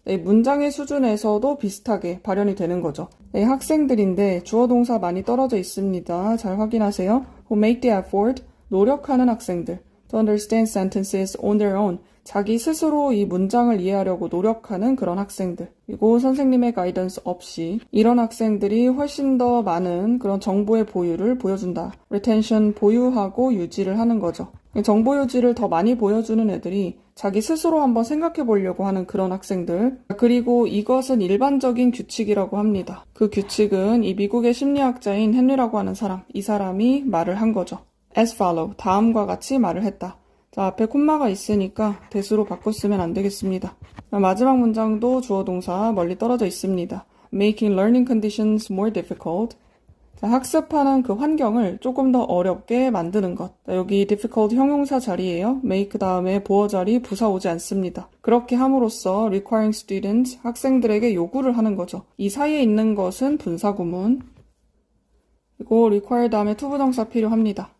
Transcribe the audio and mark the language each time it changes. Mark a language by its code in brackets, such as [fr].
[ko] 네, 문장의 수준에서도 비슷하게 발현이 되는 거죠. 네, 학생들인데 주어 동사 많이 떨어져 있습니다. 잘 확인하세요. [en] who make the effort, [ko] 노력하는 학생들. [en] to understand sentences on their own. [ko] 자기 스스로 이 문장을 이해하려고 노력하는 그런 학생들. 그리고 선생님의 가이던스 없이 이런 학생들이 훨씬 더 많은 그런 정보의 보유를 보여준다. retention, 보유하고 유지를 하는 거죠. 정보 유지를 더 많이 보여주는 애들이 자기 스스로 한번 생각해 보려고 하는 그런 학생들. 그리고 이것은 일반적인 규칙이라고 합니다. 그 규칙은 이 미국의 심리학자인 헨리라고 하는 사람, 이 사람이 말을 한 거죠. [en] as follow, [ko] 다음과 같이 말을 했다. 자, 앞에 콤마가 있으니까 대수로 바꿨으면 안 되겠습니다. 마지막 문장도 주어 동사 멀리 떨어져 있습니다. [en] making learning conditions more difficult. [ko] 자, 학습하는 그 환경을 조금 더 어렵게 만드는 것. 자, 여기 difficult 형용사 자리예요. make 다음에 보어 자리 부사 오지 않습니다. 그렇게 함으로써 [en] requiring students, [ko] 학생들에게 요구를 하는 거죠. 이 사이에 있는 것은 분사구문. 그리고 require 다음에 투부정사 필요합니다.